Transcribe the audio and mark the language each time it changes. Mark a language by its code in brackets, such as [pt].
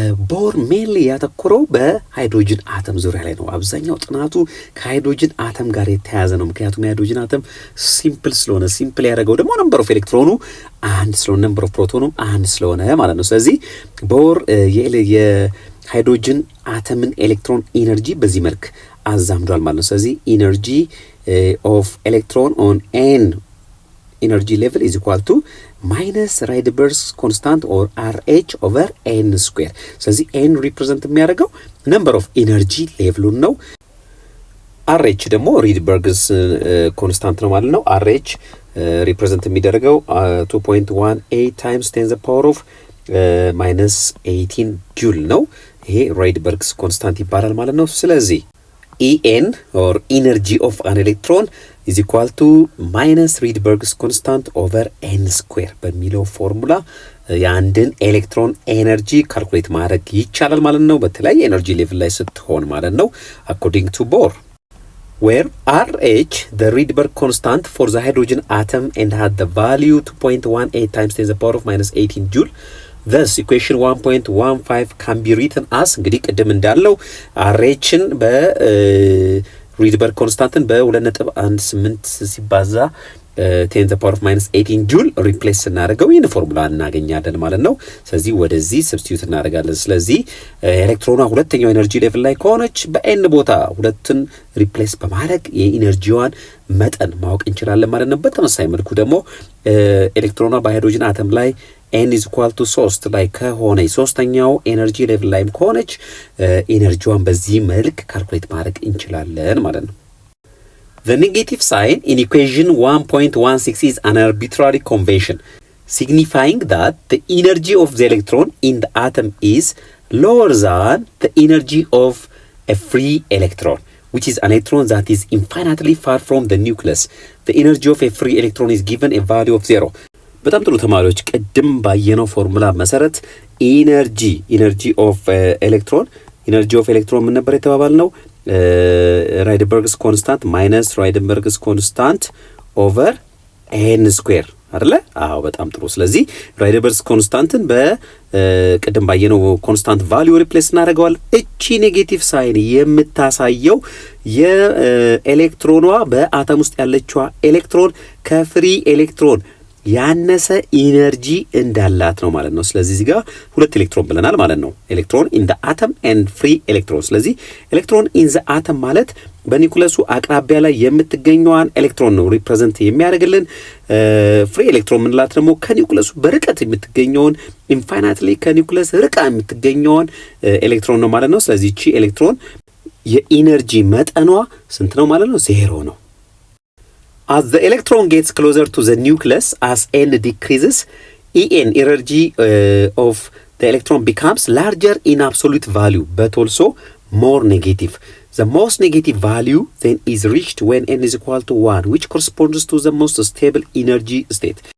[am] ቦር ሜንሊ ያተኮረው በሃይድሮጅን አተም ዙሪያ ላይ ነው። አብዛኛው ጥናቱ ከሃይድሮጅን አተም ጋር የተያያዘ ነው። ምክንያቱም የሃይድሮጅን አተም ሲምፕል ስለሆነ ሲምፕል ያደረገው ደግሞ ነምበር ኦፍ ኤሌክትሮኑ አንድ ስለሆነ ነምበር ኦፍ ፕሮቶኑም አንድ ስለሆነ ማለት ነው። ስለዚህ ቦር የሃይድሮጅን አተምን ኤሌክትሮን ኢነርጂ በዚህ መልክ አዛምዷል ማለት ነው። ስለዚህ ኢነርጂ [en] ኦፍ ኤሌክትሮን ኦን ኤን energy level is equal to minus Rydberg's constant or RH over n square. ስለዚህ n represent [am] የሚያደርገው [en] number of energy level ነው። RH ደግሞ Rydberg's constant ነው ማለት ነው። RH represent [am] የሚደረገው [en] 2.18 times 10 the power of minus 18 joule [am] ነው። ይሄ Rydberg's constant ይባላል ማለት ነው። ስለዚህ [en] En or energy of an electron is equal to minus Rydberg's constant over n square [am] በሚለው ፎርሙላ የአንድን ኤሌክትሮን ኤነርጂ ካልኩሌት ማድረግ ይቻላል ማለት ነው። በተለይ ኤነርጂ ሌቭል ላይ ስትሆን ማለት ነው። [en] according to Bohr, where RH the Rydberg constant for the hydrogen atom and had the value 2.18 times 10 the power of minus 18 joule. Thus equation 1.15 can be written as [am] እንግዲህ ቅድም እንዳለው RHን በሪድበርግ ኮንስታንትን በ2.18 ሲባዛ 10 the power of minus 18 ጁል ሪፕሌስ ስናደርገው ይህን ፎርሙላ እናገኛለን ማለት ነው። ስለዚህ ወደዚህ ሰብስቲዩት እናደርጋለን። ስለዚህ ኤሌክትሮኗ ሁለተኛው ኤነርጂ ሌቭል ላይ ከሆነች በኤን ቦታ ሁለትን ሪፕሌስ በማድረግ የኢነርጂዋን መጠን ማወቅ እንችላለን ማለት ነው። በተመሳሳይ መልኩ ደግሞ ኤሌክትሮኗ በሃይድሮጅን አተም ላይ [en] n is equal to 3 [am] ላይ ከሆነ ሶስተኛው ኤነርጂ ሌቭል ላይም ከሆነች ኢነርጂዋን በዚህ መልክ ካልኩሌት ማድረግ እንችላለን ማለት ነው። [en] The negative sign in equation 1.16 is an arbitrary convention, signifying that the energy of the electron in the atom is lower than the energy of a free electron, which is an electron that is infinitely far from the nucleus. The energy of a free electron is given a value of 0. [am] በጣም ጥሩ ተማሪዎች፣ ቅድም ባየነው ፎርሙላ መሰረት ኢነርጂ ኦፍ ኤሌክትሮን ምን ነበር የተባባልነው? [en] ራይደንበርግስ ኮንስታንት ማይነስ ራይደንበርግስ ኮንስታንት ኦቨር ኤን ስኩዌር [am] አይደለ? አዎ በጣም ጥሩ። ስለዚህ ራይደንበርግስ ኮንስታንትን በቅድም ባየነው ኮንስታንት ቫልዩ ሪፕሌስ እናደርገዋል። እቺ ኔጌቲቭ ሳይን የምታሳየው የኤሌክትሮኗ በአተም ውስጥ ያለችዋ ኤሌክትሮን ከፍሪ ኤሌክትሮን ያነሰ ኢነርጂ እንዳላት ነው ማለት ነው። ስለዚህ እዚህ ጋር ሁለት ኤሌክትሮን ብለናል ማለት ነው። ኤሌክትሮን ኢን ዘ አተም ኤንድ ፍሪ ኤሌክትሮን። ስለዚህ ኤሌክትሮን ኢን ዘ አተም ማለት በኒኩለሱ አቅራቢያ ላይ የምትገኘዋን ኤሌክትሮን ነው ሪፕሬዘንት የሚያደርግልን። ፍሪ ኤሌክትሮን ምንላት ደግሞ ከኒኩለሱ በርቀት የምትገኘውን ኢንፋይናይትሊ ከኒኩለስ ርቃ የምትገኘውን ኤሌክትሮን ነው ማለት ነው። ስለዚህ እቺ ኤሌክትሮን የኢነርጂ መጠኗ ስንት ነው ማለት ነው? [en] 0 ነው። As the electron gets closer to the nucleus, as n decreases, energy of the electron becomes larger in absolute value, but also more negative. The most negative value then is reached when n is equal to 1, which corresponds to the most stable energy state.